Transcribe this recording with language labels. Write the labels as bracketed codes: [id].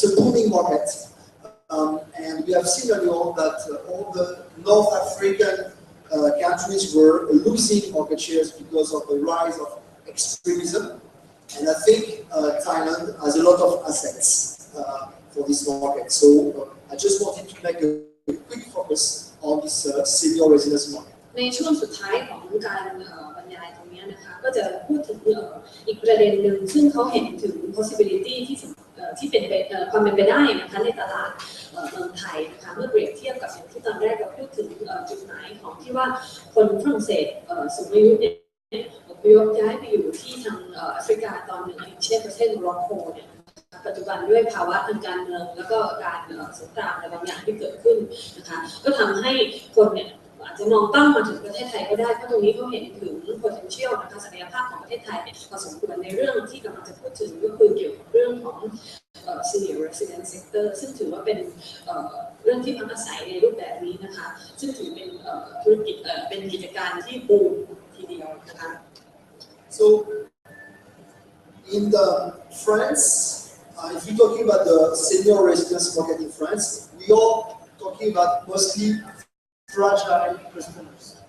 [en] It's a booming market, and we have seen earlier on that all the North African countries were losing market shares because of the rise of extremism. And I think Thailand has a lot of assets for this market. So I just wanted to make a quick focus on this senior residence market. [th] ในช่วงสุดท้ายของการบรรยายตรงนี้นะคะก็จะพูดถึงอีกประเด็นหนึ่งซึ่งเขาเห็นถึง possibility ที่เป็นความเป็นไปได้นะคะในตลาดเมืองไทยนะคะเมื่อเปรียบเทียบกับอย่างที่ตอนแรกเราพูดถึงจุดหมายของที่ว่าคนฝรั่งเศสสูงอายุเนี่ย อพยพย้ายไปอยู่ที่ทางแอฟริกาตอนหนึ่งเช่นประเทศโรปทเนี่ยปัจจุบันด้วยภาวะทางการเมืองแล้วก็การสงครามอะไรบางอย่างที่เกิดขึ้นนะคะก็ทำให้คนเนี่ยอาจจะมองเป้ามาถึงประเทศไทยก็ได้เพราะตรงนี้เขาเห็นถึง potential นะคะศักยภาพของประเทศไทยพอสมควรในเรื่องที่กำลังจะพูดถึงก็คือเกี่ยวกับเรื่องของ [en] senior residence sector [th] ซึ่งถือว่าเป็นเรื่องที่พักอาศัยในรูปแบบนี้นะคะซึ่งถือเป็นธุรกิจเป็นกิจการที่บูมทีเดียวนะคะ [en] So in France, if we're talking about the senior residence market in France, we are talking about mostly fragile customers.